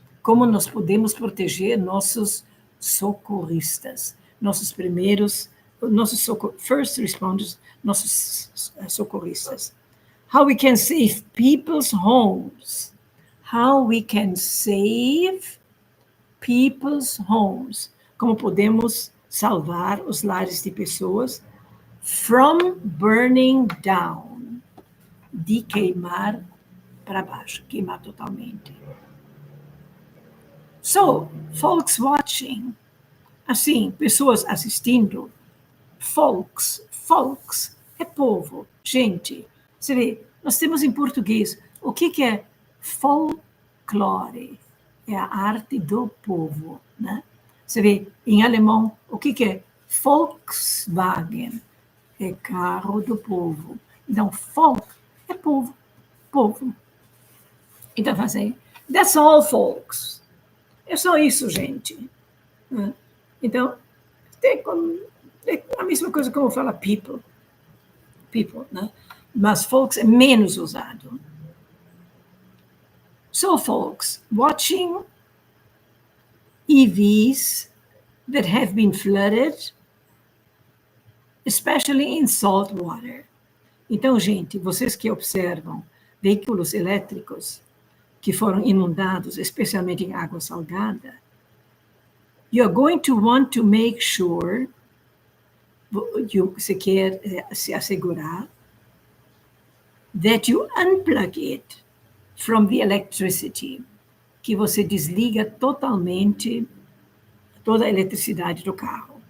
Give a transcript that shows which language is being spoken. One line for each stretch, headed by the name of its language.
Portuguese: Como nós podemos proteger nossos socorristas, nossos primeiros nossos first responders, nossos socorristas.
English: How we can save people's homes. How we can save people's homes.
Portuguese: Como podemos salvar os lares de pessoas
English: from burning down.
Portuguese: De queimar para baixo, queimar totalmente.
English: So, folks watching,
Portuguese: assim, pessoas assistindo, folks é povo, gente. Você vê, nós temos em português, o que é folclore? É a arte do povo, né? Você vê, em alemão, o que é Volkswagen? É carro do povo. Então, folk é povo, povo. Então, fazem,
English: that's all, folks.
Portuguese: É só isso, gente. Então, é a mesma coisa como fala people, né? Mas folks é menos usado.
English: So, folks, watching EVs that have been flooded, especially in salt water.
Portuguese: Então, gente, vocês que observam veículos elétricos que foram inundados, especialmente em água salgada,
English: you're going to want to make sure,
Portuguese: você quer se assegurar,
English: that you unplug it from the electricity,
Portuguese: que você desliga totalmente toda a eletricidade do carro.